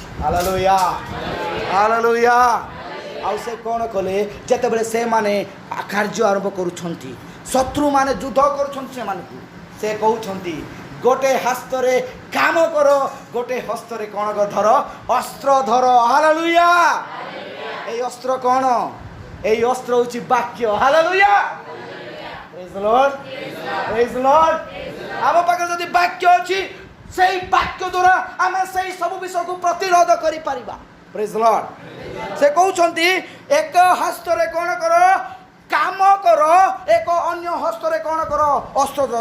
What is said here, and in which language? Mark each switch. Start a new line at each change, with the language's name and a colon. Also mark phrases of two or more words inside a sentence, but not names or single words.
Odia: ହାଲେଲୁୟା ହାଲେଲୁୟା। ଆଉ ସେ କ'ଣ କଲେ, ଯେତେବେଳେ ସେମାନେ କାର୍ଯ୍ୟ ଆରମ୍ଭ କରୁଛନ୍ତି, ଶତ୍ରୁମାନେ ଯୁଦ୍ଧ କରୁଛନ୍ତି ସେମାନଙ୍କୁ, ସେ କହୁଛନ୍ତି ଗୋଟେ ହସ୍ତରେ କାମ କର, ଗୋଟେ ହସ୍ତରେ କ'ଣ ଧର? ଅସ୍ତ୍ର ଧର। ହାଲେଲୁୟା।
Bangla: এই অস্ত্র কোন? এই অস্ত্র হচ্ছে বাক্য। হালেলুয়া।
English: Praise the Lord praise the Lord.
Odia: ଆମ ପାଖରେ ଯଦି ବାକ୍ୟ ଅଛି, ସେଇ ବାକ୍ୟ ଦ୍ୱାରା ଆମେ ସେଇ ସବୁ ବିଷୟକୁ ପ୍ରତିରୋଧ କରିପାରିବା।
English: Praise the Lord.
Odia: ସେ କହୁଛନ୍ତି ଏକ ହସ୍ତରେ କ'ଣ କର? କାମ କର, ଏକ ଅନ୍ୟ ହସ୍ତରେ କ'ଣ କର? ଅସ୍ତ୍ର ଧର।